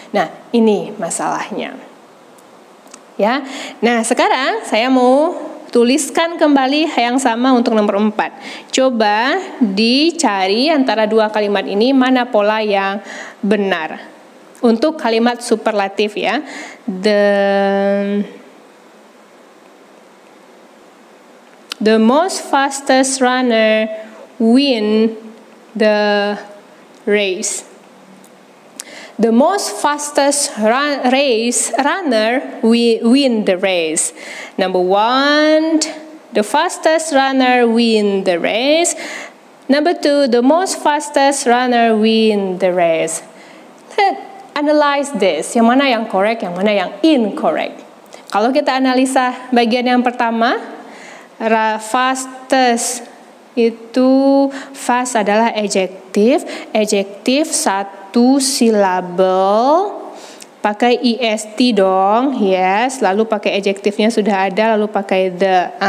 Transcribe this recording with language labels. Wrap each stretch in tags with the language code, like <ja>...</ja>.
<id>Nah, ini masalahnya. Ya. Nah, sekarang saya mau tuliskan kembali yang sama untuk nomor 4. Coba dicari antara dua kalimat ini mana pola yang benar. Untuk kalimat superlatif ya.</id> <en>The most fastest runner win the race. The most fastest runner win the race. Number 1, the fastest runner win the race. Number 2, the most fastest runner win the race. Let's analyze this.</en> <id>Yang mana yang correct, yang mana yang incorrect. Kalau kita analisa bagian yang pertama, fastest Itu fast adalah adjektif. Adjektif satu silabel. Pakai est dong, yes. Lalu pakai adjektifnya sudah ada, lalu pakai the.</id>